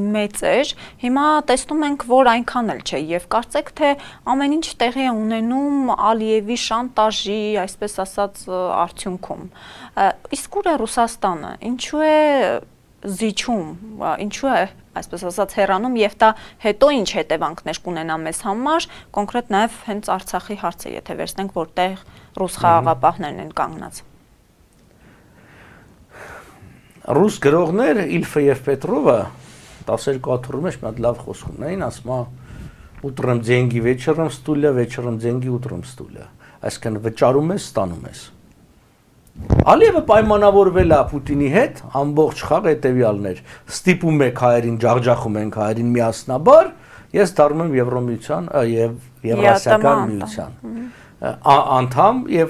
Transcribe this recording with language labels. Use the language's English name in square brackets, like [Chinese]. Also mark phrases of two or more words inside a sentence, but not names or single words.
[Armenian] մեծ էր, հիմա տեսնում ենք, որ այնքան էլ չէ եւ կարծեք թե ամեն ինչ տեղի է ունենում Ալիևի շանտաժի, այսպես ասած, արդյունքում։ Իսկ ուր է Ռուսաստանը, ինչու է զիջում, ինչու է այսպես ասած հեռանում եւ դա հետո ինչ հետևանքներ կունենա մեզ համար, կոնկրետ նաեւ հենց Արցախի հարցը, եթե վերցնենք, որտեղ ռուս խաղաղապահներն են կանգնած։ Ռուս գրողներ Իլֆը եւ Պետրովը 12 աթոռի մեջ մի հատ լավ խոսք ունեին, ասում է [Russian] ուտրым деньги вечером стулья, вечером деньги утром стулья։ [Armenian] Այսինքն վճարում ես, ստանում ես։ Ալիևը պայմանավորվել է Պուտինի հետ, ամբողջ խաղ հետևյալներ, ստիպում եք հայերին, ջախջախում ենք հայերին միասնաբար, ես դառնում եմ Եվրոմիության եւ Եվրասիական միության անդամ եւ